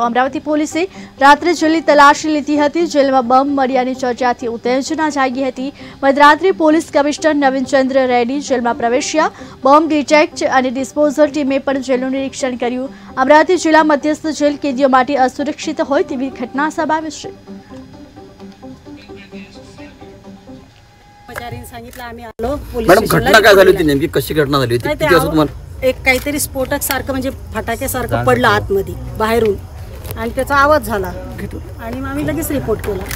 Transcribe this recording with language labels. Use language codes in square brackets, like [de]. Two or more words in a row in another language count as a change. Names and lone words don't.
[gu] અમરાવતી પોલીસે રાત્રે જેલની તલાશી લીધી હતી। જેલમાં બમ મળ્યાની ચર્ચાથી ઉત્તેજના જાગી હતી। મધરાત્રે પોલીસ કમિશનર નવીનચંદ્ર રેડ્ડી જેલમાં પ્રવેશ્યા। બોમ્બ ડિટેક્ટ અને ડિસ્પોઝલ ટીમે પણ જેલનું નિરીક્ષણ કર્યું। અમરાવતી જિલ્લા મધ્યસ્થ જેલ કેદીઓ માટે અસુરક્ષિત હોય તેવી ઘટના સામે આવી છે। [mr] मॅडम घटना काय झाली होती नेमकी कशी घटना झाली होती किती वाजता तुम्हाला एक काहीतरी स्फोटक सारखं म्हणजे फटाक्यासारखं पडलं आतमध्ये बाहेरून आणि त्याचा आवाज झाला आणि आम्ही लगेच रिपोर्ट केला।